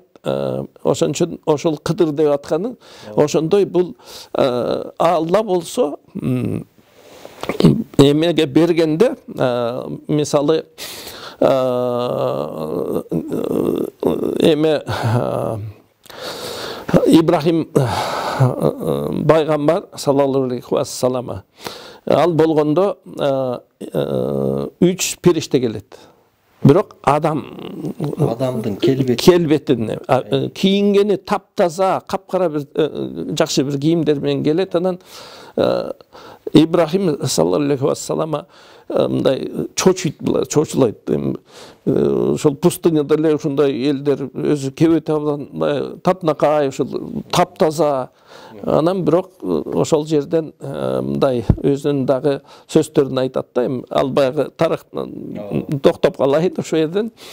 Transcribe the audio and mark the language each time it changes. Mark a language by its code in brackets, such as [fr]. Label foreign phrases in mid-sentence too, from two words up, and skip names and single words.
[ky] Ошон үчүн ошол Кыдыр деп атканы, ошондой бул Алла болсо эмеге бергенде, мисалы эме Ибрахим пайгамбар [ar] صلى الله عليه وسلم, [ky] ал болгондо 3 периште келет. Бирок адамдын келбетине кийингени таптаза, капкара бир жакшы бир кийимдер менен келет. Анан Ибрахим [ar] صلى الله عليه وسلم [ky] мындай чочулайт. Ошол пустыняда эле ушундай элдер өзү кебете татынакай, ошол таптаза. Анан бирок ошол жерден мындай өзүнүн дагы сөздөрүн айтат да, ал баягы тарыхтан токтоп калайын ошол жерден.